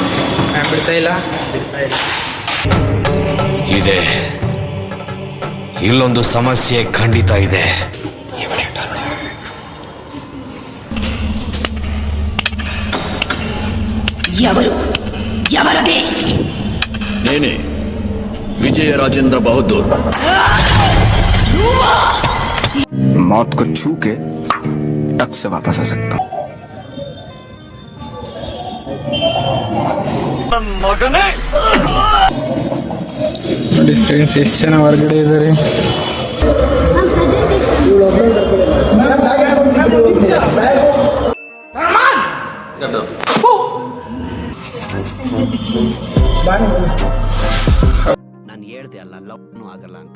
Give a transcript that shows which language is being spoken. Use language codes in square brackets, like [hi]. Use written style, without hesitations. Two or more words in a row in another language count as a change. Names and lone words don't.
[kn] ಬಿಡ್ತಾ ಇಲ್ಲ. ಇದೆ, ಇಲ್ಲೊಂದು ಸಮಸ್ಯೆ ಖಂಡಿತ ಇದೆ. [te] ఎవరదే? నేనే, विजय राजेंद्र बहादुर. [hi] मौत को छू के टक से वापस आ सकता हूँ. [kn] ನೋಡಿ ಫ್ರೆಂಡ್ಸ್, ಎಷ್ಟು ಜನ ಹೊರಗಡೆ ಇದ್ದಾರೆ. ನಾನು ಹೇಳ್ದೆ ಅಲ್ಲ, ಲವ್ನು ಆಗಲ್ಲ ಅಂತ.